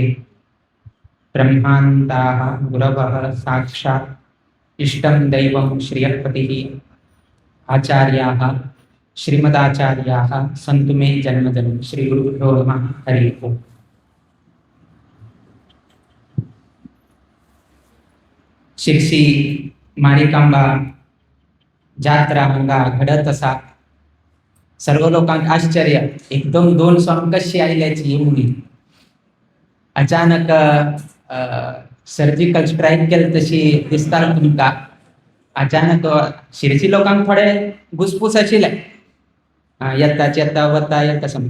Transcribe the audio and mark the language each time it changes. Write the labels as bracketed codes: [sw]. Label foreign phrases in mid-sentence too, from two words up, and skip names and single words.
[sa] ब्रह्मान्ताः गुरवः साक्षात् इष्टं दैवं श्रियःपतिः आचार्याः श्रीमदाचार्याः सन्तु मे जन्मजन्म. श्री गुरुभ्यो नमः. हरि ओम्. [kok] शिरसी मारिकांबा जात्रा हांगा घडत आसा. सर्व लोकांक आश्चर्य, एकदम 2 स्वामी कशी आयल्याची म्हणून. अचानक [en] surgical strike [kok] केली तशी दिसता तुमका. अचानक शिरसी लोकांक थोडे घुसपूस आशिल्ले, येताच येता वता येता समज.